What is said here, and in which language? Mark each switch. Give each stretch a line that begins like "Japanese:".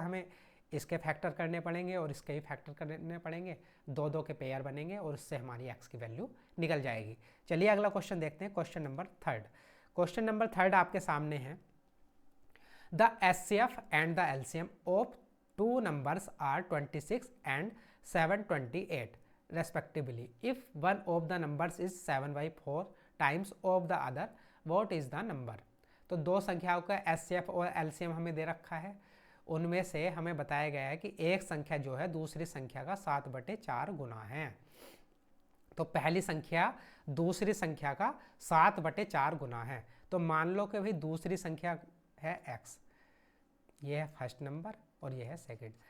Hindi: हमें इसके फैक्टर करने पड़ेंगे और इसके ही फैक्टर करने पड़ेंगे, 2-2 के पेयर बनेंगे और उससे हमारी x की वैल्यू निकल जाएगी। चलिए अगला क्वेश्चन देखते हैं, क्वेश्चन नंबर 3। क्वेश्चन नंबर 3 आपके सामने है।
English: The HCF and the LCM of 2 numbers are 26 and 728 respectively. If one of the numbers is 7/4 times of the other, what is the number?
Hindi: तो दो संख्याओं का HCF और LCM हमें दे रखा है, उनमें से हमें बताया गया है कि एक संख्या जो है दूसरी संख्या का 7/4 गुना है। तो पहली संख्या दूसरी संख्या का 7/4 गुना है। तो मान लो कि भाई दूसरी संख्या है x, ये है फर्स्ट नंबर और ये है सेकंड।